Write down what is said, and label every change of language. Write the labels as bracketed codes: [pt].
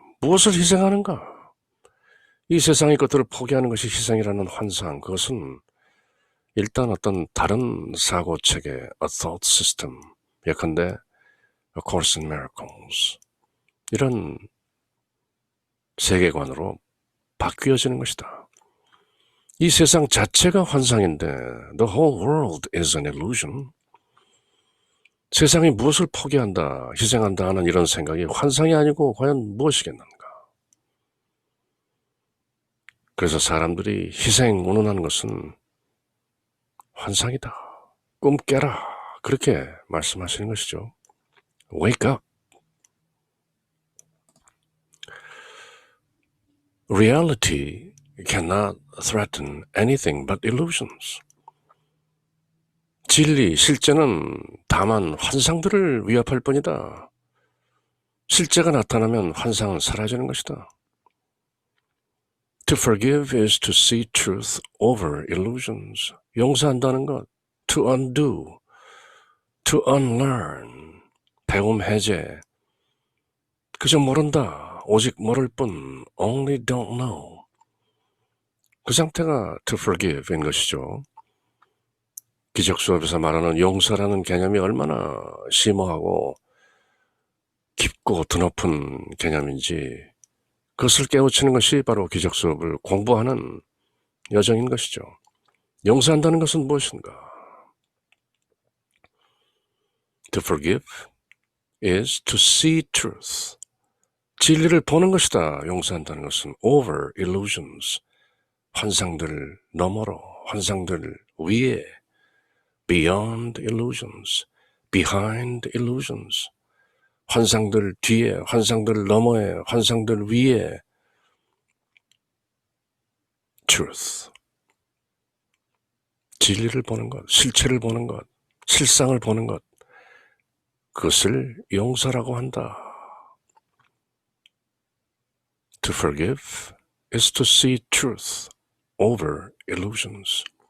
[ko] 무엇을 희생하는가? 이 세상의 것들을 포기하는 것이 희생이라는 환상, 그것은 일단 어떤 다른 사고체계, [en] a thought system, [ko] 예컨대 A Course in Miracles, 이런 세계관으로 바뀌어지는 것이다. 이 세상 자체가 환상인데 [en] The whole world is an illusion. [ko] 세상이 무엇을 포기한다, 희생한다 하는 이런 생각이 환상이 아니고 과연 무엇이겠는가? 그래서 사람들이 희생 운운하는 것은 환상이다, 꿈 깨라, 그렇게 말씀하시는 것이죠. [en] Wake up. Reality cannot threaten anything but illusions. [ko] 진리, 실제는 다만 환상들을 위협할 뿐이다. 실제가 나타나면 환상은 사라지는 것이다. [en] To forgive is to see truth over illusions. [ko] 용서한다는 것, [en] to undo, to unlearn, [ko] 배움 해제, 그저 모른다, 오직 모를 뿐, [en] only don't know. [ko] 그 상태가 [en] to forgive [ko] 인 것이죠. 기적 수업에서 말하는 용서라는 개념이 얼마나 심오하고 깊고 드높은 개념인지 그것을 깨우치는 것이 바로 기적 수업을 공부하는 여정인 것이죠. 용서한다는 것은 무엇인가? [en] To forgive is to see truth. [ko] 진리를 보는 것이다. 용서한다는 것은 [en] over illusions. [ko] 환상들 너머로, 환상들 위에, [en] beyond illusions, behind illusions. [ko] 환상들 뒤에, 환상들 너머에, 환상들 위에 truth. 진리를 보는 것, 실체를 보는 것, 실상을 보는 것, 그것을 용서라고 한다. [en] To forgive is to see truth over illusions.